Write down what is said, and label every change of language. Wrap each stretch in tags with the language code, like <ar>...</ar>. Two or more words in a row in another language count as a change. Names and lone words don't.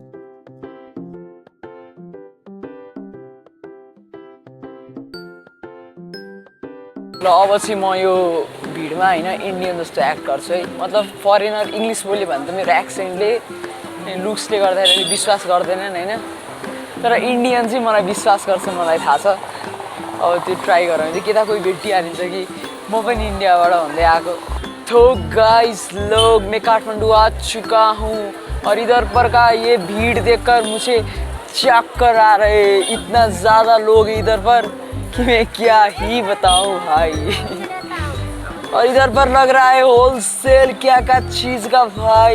<ne>ल अब चाहिँ म यो भिडमा होइन इन्डियन जस्तो एक्ट गर्छु है। मतलब</ne> <en>foreigner English</en> <ne>बोल्यो भने त मेरो एक्सेन्टले लुक्सले गर्दाखेरि विश्वास गर्दैनन् होइन, तर इन्डियन चाहिँ मलाई विश्वास गर्छ, मलाई थाहा छ। अब त्यो ट्राई गरौँ भने कि त कोही भेटिहालिन्छ कि म पनि इन्डियाबाट हुँदै आएको।</ne> <hi>तो गाइस लोग मैं काठमांडू आ चुका हूँ और इधर पर का ये भीड़ देखकर मुझे चक्कर आ रहे। इतना ज़्यादा लोग इधर पर कि मैं क्या ही बताऊँ भाई। और इधर पर लग रहा है होलसेल क्या चीज़ का भाई।</hi>